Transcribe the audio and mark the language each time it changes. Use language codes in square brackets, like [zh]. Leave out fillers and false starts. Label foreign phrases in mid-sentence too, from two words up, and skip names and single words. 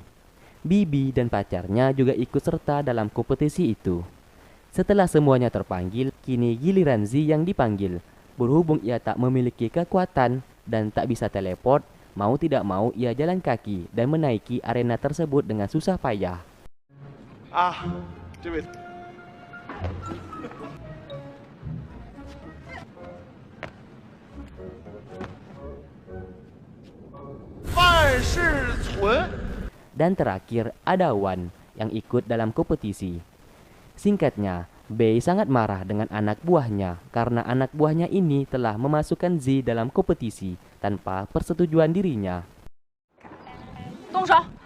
[id] Bibi dan pacarnya juga ikut serta dalam kompetisi itu. Setelah semuanya terpanggil, kini giliran Zi yang dipanggil. Berhubung ia tak memiliki kekuatan dan tak bisa teleport, mau tidak mau ia jalan kaki dan menaiki arena tersebut dengan susah payah. [zh] 这位。万事存。 [id] Dan terakhir ada Wan yang ikut dalam kompetisi. Singkatnya, Bei sangat marah dengan anak buahnya karena anak buahnya ini telah memasukkan Zi dalam kompetisi tanpa persetujuan dirinya. [zh] 动手！